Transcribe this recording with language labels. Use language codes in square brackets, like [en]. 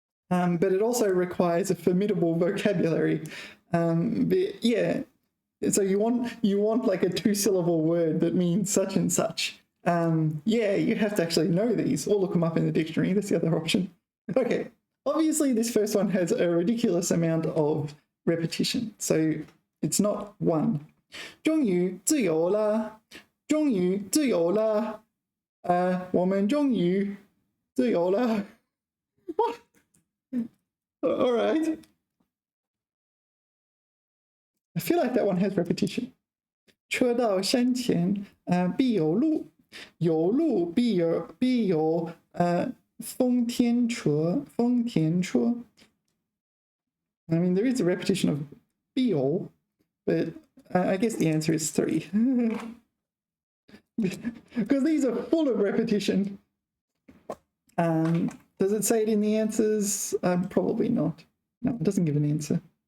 [en] But it also requires a formidable vocabulary. But yeah, so you want like a 2-syllable word that means such and such. Yeah, you have to actually know these or look them up in the dictionary. That's the other option. Okay, obviously this first one has a ridiculous amount of repetition, so it's not 1. [zh] 终于自由了，终于自由了，我们终于自由了。 [en] What? All right. I feel like that one has repetition. [zh] 车到山前，必有路，有路必有丰田车。 [en] I mean, there is a repetition of 必有, but I guess the answer is 3. Because these are full of repetition. Does it say it in the answers? Probably not. No, it doesn't give an answer.